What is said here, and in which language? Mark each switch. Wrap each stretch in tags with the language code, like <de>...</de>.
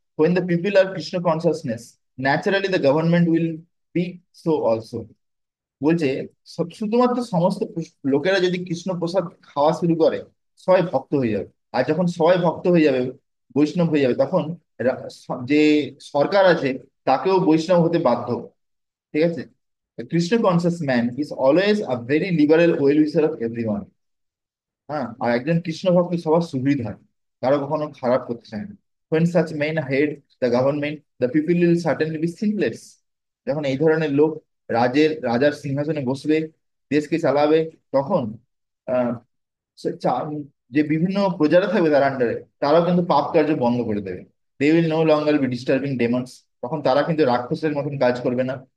<en>When the people are Krishna consciousness, naturally the government will be so also.</en> <bn>বলছে শুধুমাত্র সমস্ত লোকেরা যদি কৃষ্ণ প্রসাদ খাওয়া শুরু করে, সবাই ভক্ত হয়ে যাবে। আর যখন সবাই ভক্ত হয়ে যাবে, বৈষ্ণব হয়ে যাবে, তখন যে সরকার আছে তাকেও বৈষ্ণব হতে বাধ্য। ঠিক আছে,</bn> <en>Krishna conscious man is always a very liberal well wisher of everyone.</en> <bn>হ্যাঁ, আর একজন কৃষ্ণ ভক্ত সবার সুহৃদ হয়, কারো কখনো খারাপ করতে চায় না।</bn> <en>when such men head the government, the people will certainly be sinless.</en> <bn>যখন এই ধরনের লোক রাজার সিংহাসনে বসবে, দেশকে চালাবে, তখন আহ যে বিভিন্ন প্রজারা থাকবে তার আন্ডারে, তারাও কিন্তু পাপ কার্য বন্ধ করে দেবে।</bn> <en>They will no longer be disturbing demons.</en> <bn>তখন তারা কিন্তু রাক্ষসের মতন কাজ করবে না।</bn>